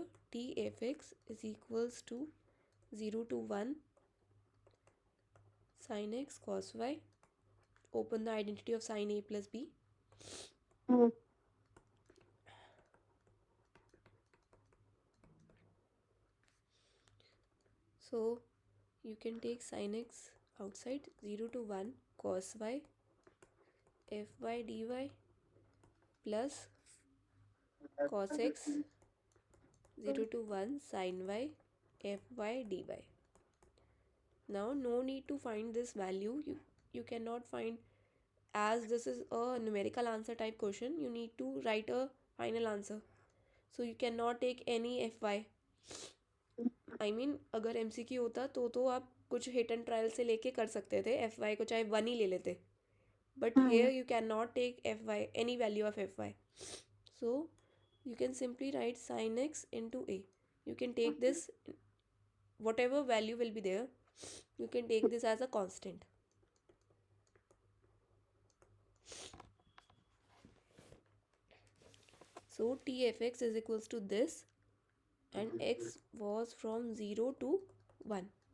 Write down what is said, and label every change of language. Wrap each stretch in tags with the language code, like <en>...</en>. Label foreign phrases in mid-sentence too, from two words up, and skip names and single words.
<en>T fx is equals to 0 to 1 sin x cos y. Open the identity of sin a plus b. Hmm. So you can take sin x outside 0 to 1 cos y fy dy plus cos x 0 to 1 sin y fy dy. Now no need to find this value. You cannot find, as this is a numerical answer type question, you need to write a final answer. So you cannot take any fy. I mean</en> <hi>अगर MCQ होता तो आप कुछ</hi> <en>hit and trial</en> <hi>से लेके कर सकते थे fy को, चाहे 1 ही ले लेते.</hi> <en>But here you cannot take fy, any value of fy. So you can simply write sin x into a. You can take this, whatever value will be there, you can take this as a constant. So tfx is equals to this, and x was from 0 to 1.</en>